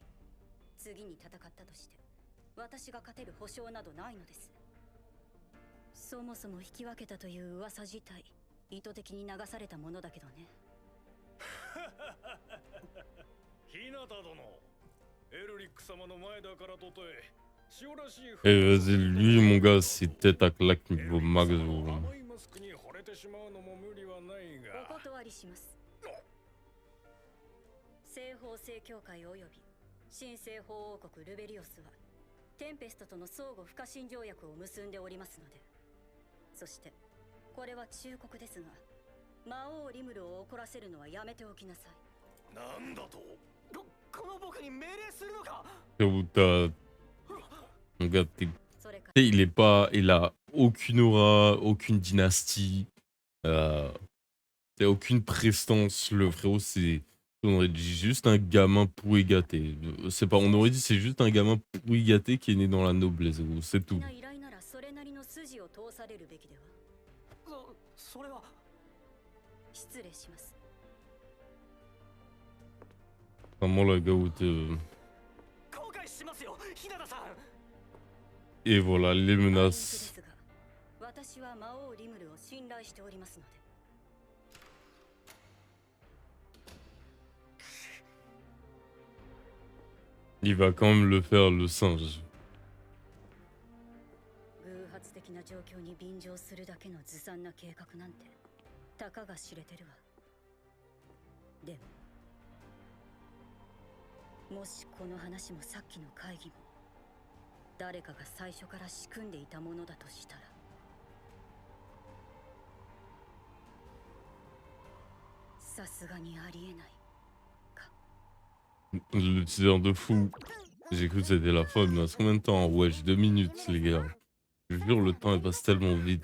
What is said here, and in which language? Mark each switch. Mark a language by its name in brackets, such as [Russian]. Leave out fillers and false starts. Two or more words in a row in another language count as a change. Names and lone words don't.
[Japanese] 次に戦ったとして私が勝てる保証などないのです。そもそも引き分けたという噂自体意図的に流されたものだけどね。日向殿、エルリック様の前だからとて塩らしい。 [French] Eh vas-y, lui mon gars, c'est tête à claque niveau max. [Japanese] 甘いマスクに惚れてしまうのも無理はないが。お断りします。西方聖教会および新西方王国ルベリオスはテンペストとの相互不可侵条約を結んでおりますので。そしてこれは忠告ですが、魔王リムルを怒らせるのはやめておきなさい。なんだと。この僕に命令するのか。 [French] Mon gars, il est pas, il a aucune aura, aucune dynastie, aucune prestance. Le frérot, c'est, on aurait dit juste un gamin pourri gâté. C'est pas, on aurait dit c'est juste un gamin pourri gâté qui est né dans la noblesse. C'est tout. [Japanese] それは失礼します。 [French] Vraiment la gaoute. Et voilà les menaces. [Japanese] 私は魔王リムルを信頼しておりますので。 [French] Il va quand même le faire, le singe. [Japanese] 偶発的な状況に便乗するだけのずさんな計画なんてたかが知れてるわ。でももしこの話もさっきの会議も誰かが最初から仕組んでいたものだとしたら、さすがにありえない。 [French] Le teaser de fou. J'ai cru que c'était la fin, mais combien de temps? Wesh, 2 minutes les gars. Je jure, le temps il passe tellement vite.